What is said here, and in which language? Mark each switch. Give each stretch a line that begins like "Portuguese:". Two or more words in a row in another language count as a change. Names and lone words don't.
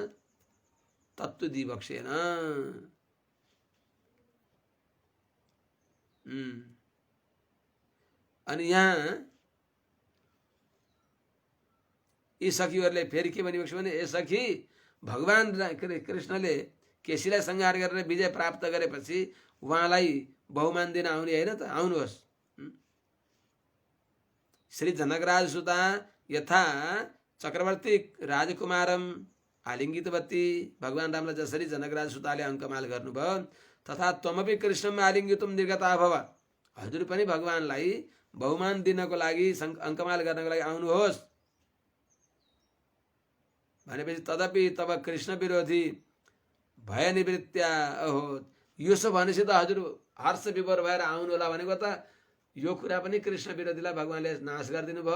Nepali: ढोका खोल्न तत्व दिबक्सेन। अनि यहाँ यी सखीहरूले फेरि के भनिबक्छ भने, ए सखी, भगवान कृष्णले केसीलाई संहार गरेर विजय प्राप्त गरेपछि उहाँलाई बहुमान दिन आउने होइन त, आउनुहोस्।
Sanskrit: श्री जनकराज सुता यथा चक्रवर्ती राजकुमारम आलिङ्गितवती,
Nepali: भगवान रामलाई जसरी जनकराज सुताले अङ्कमाल गर्नुभयो,
Sanskrit: तथा त्वमपि कृष्णमा आलिङ्गितुम निर्गता भव,
Nepali: हजुर पनि भगवानलाई बहुमान दिनको लागि अङ्कमाल गर्नको लागि आउनुहोस् भनेपछि
Sanskrit: तदपि तब कृष्ण विरोधी भय निवृत्त्या,
Nepali: ओहो यसो भनेपछि त हजुर हर्ष विभोर भएर आउनु होला भनेको त यो कुरा पनि कृष्ण विरोधीलाई भगवानले नाश गरिदिनु भयो।